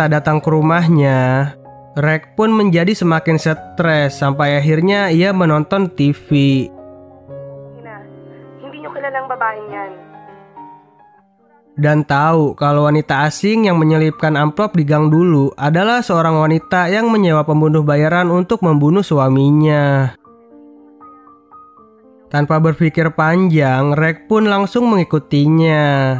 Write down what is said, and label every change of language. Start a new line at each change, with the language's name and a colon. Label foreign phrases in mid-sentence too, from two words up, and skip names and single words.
Indonesian: datang ke rumahnya, Rek pun menjadi semakin stres sampai akhirnya ia menonton TV.
Filipino: Ina, hindi nyo kilalang babaeng yan.
Indonesian: Dan tahu kalau wanita asing yang menyelipkan amplop di gang dulu adalah seorang wanita yang menyewa pembunuh bayaran untuk membunuh suaminya. Tanpa berpikir panjang, Rek pun langsung mengikutinya.